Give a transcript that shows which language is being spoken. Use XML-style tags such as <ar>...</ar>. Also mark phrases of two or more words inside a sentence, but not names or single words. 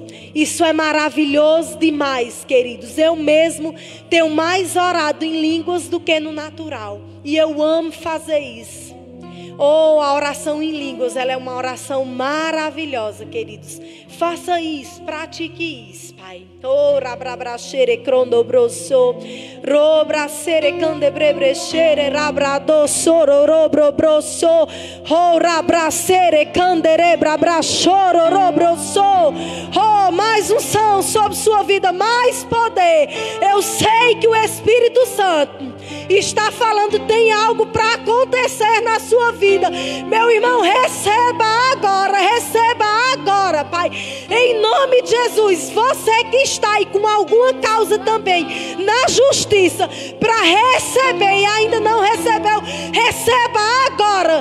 <pt>Isso é maravilhoso demais, queridos. Eu mesmo tenho mais orado em línguas do que no natural. E eu amo fazer isso. Oh, a oração em línguas, ela é uma oração maravilhosa, queridos. Faça isso, pratique isso, Pai. Oh, rabrabrachere crondobroso, robracere candebrebrechere, rabradosoro, robrobroso, oh, rabracere canderebrabrachoro, robroso. Oh, mais unção sobre sua vida, mais poder. Eu sei que o Espírito Santo está falando, tem algo para acontecer na sua vida. Meu irmão, receba agora, Pai. Em nome de Jesus, você que está aí com alguma causa também na justiça para receber e ainda não recebeu, receba agora.</pt>